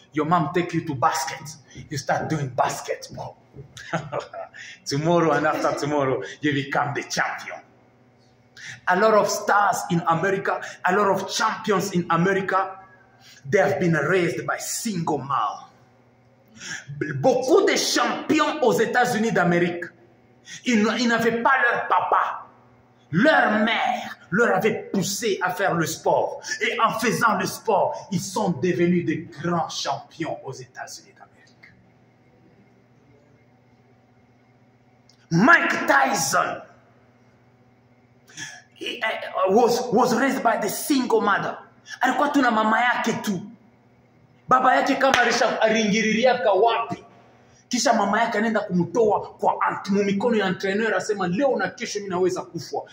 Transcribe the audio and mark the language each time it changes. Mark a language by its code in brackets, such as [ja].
[en] Your mom take you to basket. You start doing basketball. Tomorrow and after tomorrow, you become the champion. A lot of stars in America, a lot of champions in America, they have been raised by single mom. [fr] Beaucoup de champions aux États-Unis d'Amérique, ils n'avaient pas leur papa. Leur mère leur avait poussé à faire le sport. Et en faisant le sport, ils sont devenus de grands champions aux États-Unis d'Amérique. [en] Mike Tyson was raised by the single mother. [sw] Alikuwa tu na mama yake tu. Baba yake kama alingiririaka wapi. Kisha mama yake anaenda kumtoa kwa mikono ya entraîneur, asema leo na kesho mimi naweza kufa.